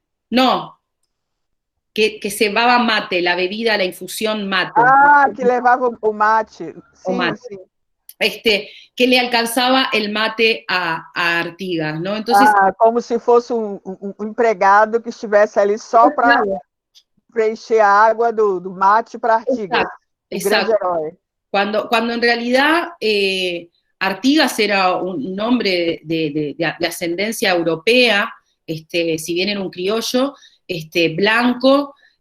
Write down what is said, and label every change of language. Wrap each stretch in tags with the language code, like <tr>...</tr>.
<es>No, que cebaba mate, la bebida, la infusión mate.</es> <pt>Ah, que levava o mate. O Sim, mate. sim.</pt> <es>Que le alcanzaba el mate a Artigas, ¿no? Entonces,</es> <pt>como se fosse empregado que estivesse ali só para preencher a água do mate para Artigas.</pt> <es>Exacto.</es> <pt>Grande herói.</pt> <es>Cuando en realidad Artigas era un hombre de ascendencia europea, si bien era un criollo, blanco,</es>